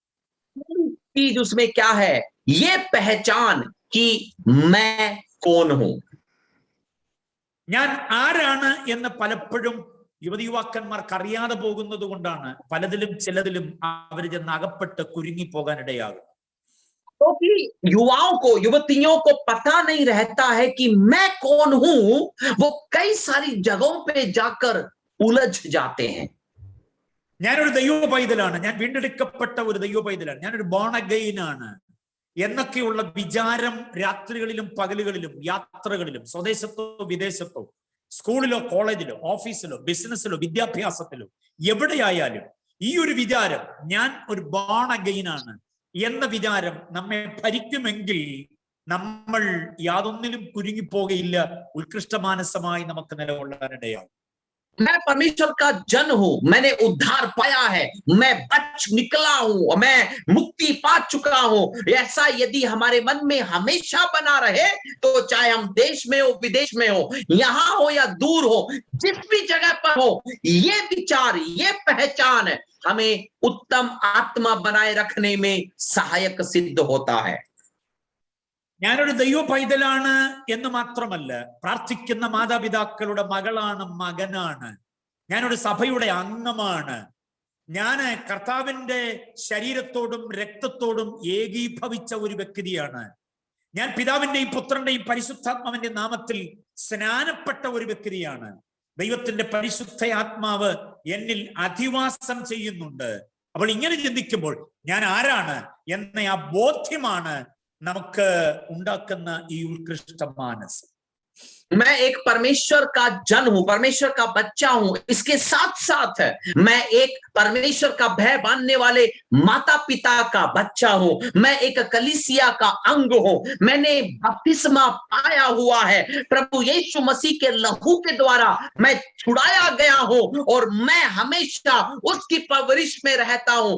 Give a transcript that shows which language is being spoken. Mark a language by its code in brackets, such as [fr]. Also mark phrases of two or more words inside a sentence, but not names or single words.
[hi] चीज उसमें क्या है, ये पहचान कि मैं कौन हूं. [ml] ഞാൻ ആരാണ് എന്ന് പലപ്പോഴും യുവതി യുവാക്കന്മാർക്ക് അറിയാതെ പോകുന്നത് കൊണ്ടാണ് പലതിലും ചിലതിലും അവർ ചെന്ന് അകപ്പെട്ട് കുരുങ്ങി പോകാനിടയാകും. [hi] क्योंकि युवाओं को, युवतियों को पता नहीं रहता है कि मैं कौन हूं, वो कई सारी जगहों पे जाकर उलझ जाते हैं. [ml] ഞാനൊരു ദൈവ പൈതലാണ്, ഞാൻ വീണ്ടെടുക്കപ്പെട്ട ഒരു ദൈവ പൈതലാണ്, ഞാനൊരു [en] born again [ml] ആണ് എന്നൊക്കെയുള്ള വിചാരം രാത്രികളിലും പകലുകളിലും യാത്രകളിലും സ്വദേശത്തോ വിദേശത്തോ സ്കൂളിലോ കോളേജിലോ ഓഫീസിലോ ബിസിനസ്സിലോ വിദ്യാഭ്യാസത്തിലോ എവിടെയായാലും ഈ ഒരു വിചാരം, ഞാൻ ഒരു [en] born again [ml] ആണ് എന്ന വിചാരം നമ്മെ ഭരിക്കുമെങ്കിൽ നമ്മൾ യാതൊന്നിലും കുരുങ്ങിപ്പോകയില്ല. ഉത്കൃഷ്ട മാനസമായി നമുക്ക് നിലകൊള്ളാനിടയാകും. [hi] मैं परमेश्वर का जन हूं, मैंने उद्धार पाया है, मैं बच निकला हूं, मैं मुक्ति पा चुका हूं. ऐसा यदि हमारे मन में हमेशा बना रहे, तो चाहे हम देश में हो, विदेश में हो, यहां हो या दूर हो, जिस भी जगह पर हो, ये विचार, ये पहचान हमें उत्तम आत्मा बनाए रखने में सहायक सिद्ध होता है. [ml] ഞാനൊരു ദൈവ പൈതലാണ് എന്ന് മാത്രമല്ല, പ്രാർത്ഥിക്കുന്ന മാതാപിതാക്കളുടെ മകളാണ്, മകനാണ്, ഞാനൊരു സഭയുടെ അംഗമാണ്, ഞാന് കർത്താവിന്റെ ശരീരത്തോടും രക്തത്തോടും ഏകീഭവിച്ച ഒരു വ്യക്തിയാണ്, ഞാൻ പിതാവിന്റെയും പുത്രന്റെയും പരിശുദ്ധാത്മാവിന്റെ നാമത്തിൽ സ്നാനപ്പെട്ട ഒരു വ്യക്തിയാണ്, ദൈവത്തിന്റെ പരിശുദ്ധ ആത്മാവ് എന്നിൽ അധിവാസം ചെയ്യുന്നുണ്ട്. അപ്പോൾ ഇങ്ങനെ ചിന്തിക്കുമ്പോൾ ഞാൻ ആരാണ് എന്ന ആ ബോധ്യമാണ് നമുക്ക് ഉണ്ടാക്കുന്ന ഈ ഉത്കൃഷ്ട മാനസം. [hi] मैं एक परमेश्वर का जन हूं, परमेश्वर का बच्चा हूं। इसके साथ साथ मैं एक परमेश्वर का भय मानने वाले माता पिता का बच्चा हूं। मैं एक कलीसिया का अंग हूं। मैंने बपतिस्मा पाया हुआ है। प्रभु यीशु मसीह के लहू के द्वारा मैं छुड़ाया गया हूं और मैं हमेशा उसकी परवरिश में रहता हूं।